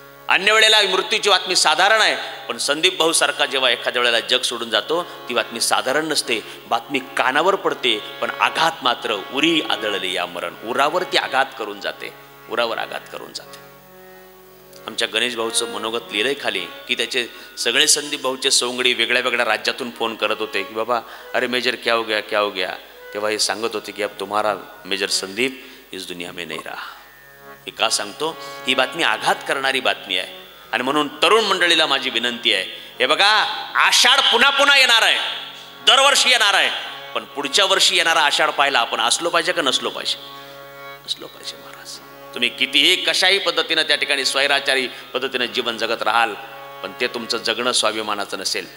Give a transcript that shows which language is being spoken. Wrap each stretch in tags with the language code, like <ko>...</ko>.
<mr>अन्य वेळेला मृत्यूची बातमी साधारण आहे, पण संदीप भाऊ सारखा जेव्हा एखाद्या वेळेला जग सोडून जातो, ती बातमी साधारण नसते, बातमी कानावर पडते, पण आघात मात्र उरी आदळली या मरण. उरावरती आघात करून जाते, उरावर आघात करून जाते. आमच्या गणेश भाऊचं मनोगत लिहिलंय खाली की त्याचे सगळे संदीप भाऊचे सवंगडी वेगळ्या वेगळ्या राज्यातून फोन करत होते की बाबा अरे मेजर</mr> <hi>क्या हो गया क्या हो गया.</hi> <mr>तेव्हा हे सांगत होते की</mr> <hi>अब तुम्हारा मेजर संदीप इस दुनिया में नहीं रहा.</hi> <mr>हे का सांगतो? ही बातमी आघात करणारी बातमी आहे. आणि म्हणून तरुण मंडळीला माझी विनंती आहे, हे बघा, आषाढ पुन्हा पुन्हा येणार आहे, दरवर्षी येणार आहे, पण पुढच्या वर्षी येणारा आषाढ पाहायला आपण असलो पाहिजे का नसलो पाहिजे? असलो पाहिजे महाराज. तुम्ही कितीही कशाही पद्धतीनं त्या ठिकाणी स्वैराचारी पद्धतीनं जीवन जगत राहाल, पण ते तुमचं जगणं स्वाभिमानाचं नसेल.</mr>